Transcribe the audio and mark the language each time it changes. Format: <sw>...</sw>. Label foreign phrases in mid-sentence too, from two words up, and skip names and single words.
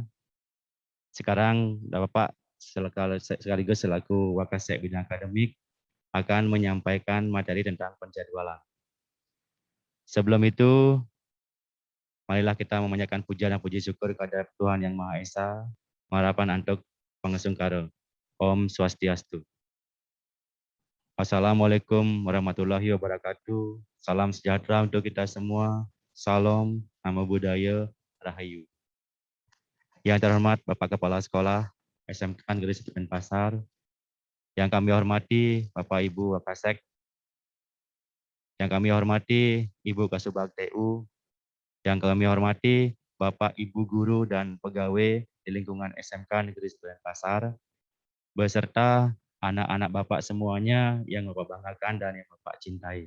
<id>Sekarang Bapak sekaligus selaku Wakasek Bidang Akademik akan menyampaikan materi tentang penjadwalan. Sebelum itu, marilah kita memanjatkan puja dan puji syukur kepada Tuhan Yang Maha Esa, harapan untuk pengesung karo.</id> <sa>Om Swastiastu.</sa> <ar>Assalamualaikum warahmatullahi wabarakatuh.</ar> <id>Salam sejahtera untuk kita semua. Salam,</id> <pi>Namo Buddhaya,</pi> <id>Rahayu. Yang terhormat Bapak Kepala Sekolah SMK Negeri 1 Denpasar, yang kami hormati Bapak Ibu Wakasek, yang kami hormati Ibu Kasubag TU, yang kami hormati Bapak Ibu Guru dan pegawai di lingkungan SMK Negeri 1 Denpasar, beserta anak-anak Bapak semuanya yang Bapak banggakan dan yang Bapak cintai.</id>